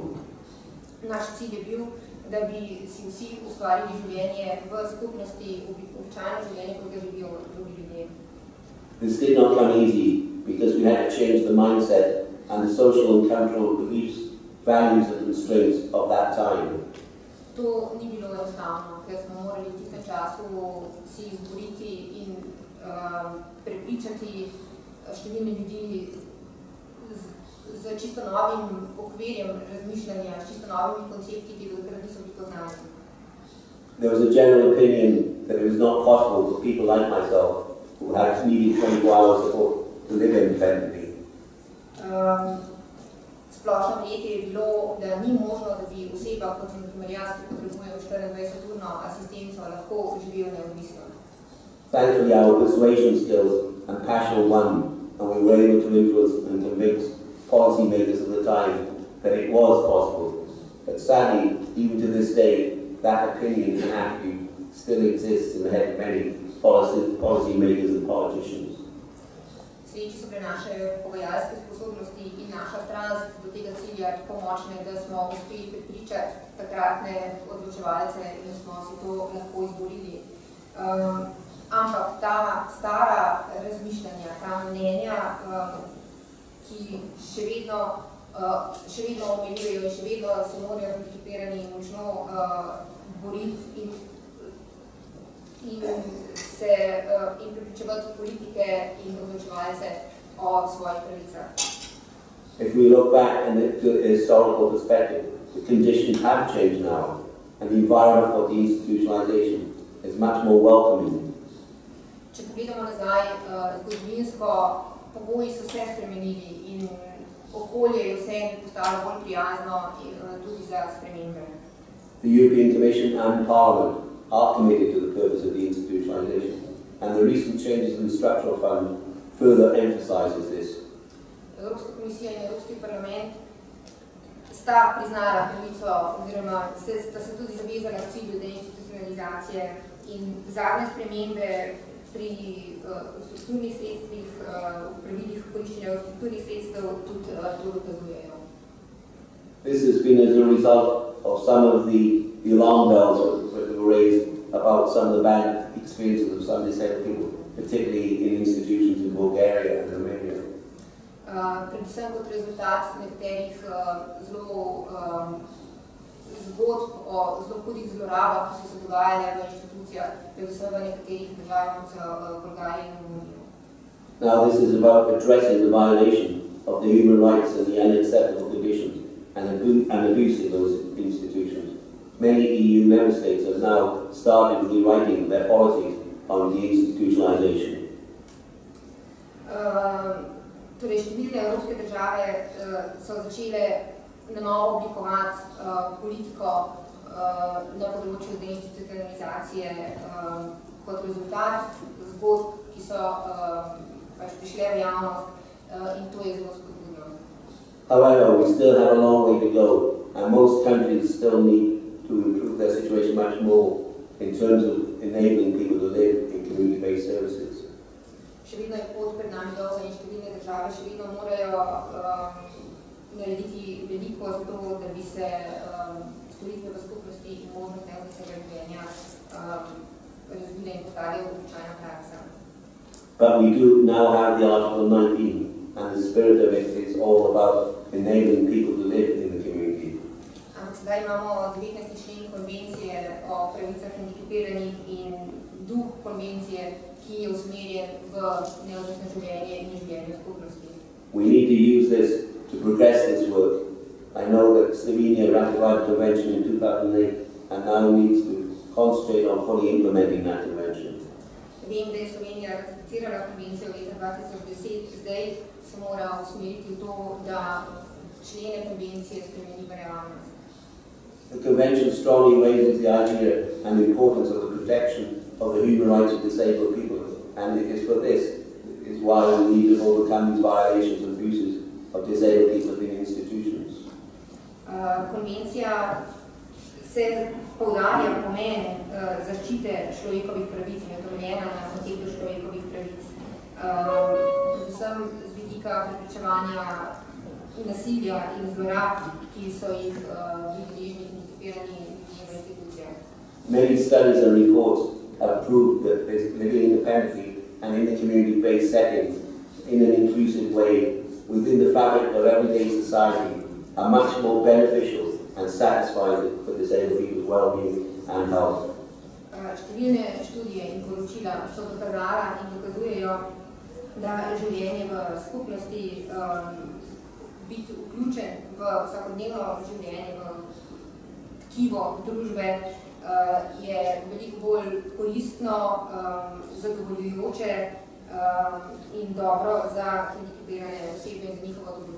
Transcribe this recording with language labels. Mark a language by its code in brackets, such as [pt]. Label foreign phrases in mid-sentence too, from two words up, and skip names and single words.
[sl] Naš cilj je bil, da bi si vsi ustvarili življenje v skupnosti, običajno življenje, kot ga živijo drugi ljudje. [en] This did not come easy because we had to change the mindset and the social and cultural beliefs, values and constraints of that time. [sl] To ni bilo enostavno, ker smo morali v tistem času si izboriti in prepričati številne ljudi z čisto novim okvirjem razmišljanja, s čisto novimi koncepti, ki takrat niso bili poznani. [en] There was a general opinion that it was not possible for people like myself who had needed 24 hours support to live independently. [sl] Splošno verjetje je bilo, da ni možno, da bi oseba, kot sem naprimer jaz, ki potrebujejo 24-urno asistenco, lahko živijo neodvisno. [en] Thankfully, our persuasion skills and passion won, and we were able to influence and convince policymakers of the time that it was possible. But sadly, even to this day, that opinion and attitude still exists in the head of many policymakers and politicians. [sl] Sreči se prenašajo pogajalske sposobnosti in naša strast do tega cilja tako močne, da smo uspeli prepričati takratne odločevalce in smo si to lahko izborili. Ampak ta stara razmišljanja, ta mnenja, ki še vedno omiljujejo in še vedno se morajo hendikepirani močno boriti in prepričevati politike in odločevalce o svojih pravicah. [en] If we look back in the historical perspective, the conditions have changed now, and the environment for deinstitutionalization is much more welcoming. [sl] Če pogledamo nazaj, zgodovinsko pogoji so se spremenili in okolje je vse postalo bolj prijazno tudi za spremembe. [en] The European Commission and Parliament are committed to the purpose of deinstitutionalization, and the recent changes in the structural fund further emphasizes this. [sl] Evropska komisija in Evropski parlament sta priznala pravico oziroma sta se tudi zavezala k cilju deinstitucionalizacije in zadnje spremembe pri strukturnih sredstvih, pravilih koriščenja strukturnih sredstev tudi to dokazujejo. [en] This has been as a result of some of the alarm bells that were raised about some of the bad experiences of some disabled people, particularly in institutions in Bulgaria and Romania. [sl] Predvsem kot rezultat nekaterih zgodb o zelo hudih zlorabah, ki so se dogajale v inštitucijah, predvsem v nekaterih državah kot so Bulgarija in Romunija. [en] Now this is about addressing the violation of the human rights and the unacceptable conditions and abuse in those institutions. Many EU member states have now started rewriting their policies on deinstitutionalization. [sl] Torej, številne evropske države so začele na novo oblikovati politiko na področju deinstitucionalizacije kot rezultat zgodb, ki so prišle v javnost in to je zelo spodbudno. [en] However, we still have a long way to go, and most countries still need to improve their situation much more in terms of enabling people to live in community-based services. [sl] Še vedno je pot pred nami dolga in številne države še vedno morajo narediti veliko za to, da bi se storitve v skupnosti in možnost neodvisnega življenja razvile in postale običajna praksa. [en] But we do now have the Article 19, and the spirit of it is all about enabling people to live in the community. [sl] Ampak Sedaj imamo 19. člen konvencije o pravicah hendikepiranih in duh konvencije, ki je usmerjen v neodvisno življenje in življenje v skupnosti. [en] We need to use this to progress this work. I know that Slovenia ratified the convention in 2008 and now needs to concentrate on fully implementing that convention. [sl] Vem, da je Slovenija ratificirala konvencijo leta 2010, zdaj se mora usmeriti v to, da člene konvencije spremeni v realnost. [en] The convention strongly raises the idea and the importance of the protection of the human rights of disabled people, and it is for this is why we need to overcome these violations and abuses of disabled people in institutions. [sl] Konvencija se poudarja pomen zaščite človekovih pravic in je utemeljena na konceptu človekovih pravic. Predvsem z vidika preprečevanja nasilja in zlorab, ki so jih bili deležni hendikepirani v institucijah. [en] Many studies and reports have proved that living independently and in the community-based settings in an inclusive way within the fabric of everyday society are much more beneficial and satisfying for disabled people's well-being and health. [sl] Številne študije in poročila so dokazala in dokazujejo, da življenje v skupnosti, biti vključen v vsakodnevno življenje, v tkivo družbe, je veliko bolj koristno, zadovoljujoče in dobro za hendikepirane osebe in za njihovo dobrobit.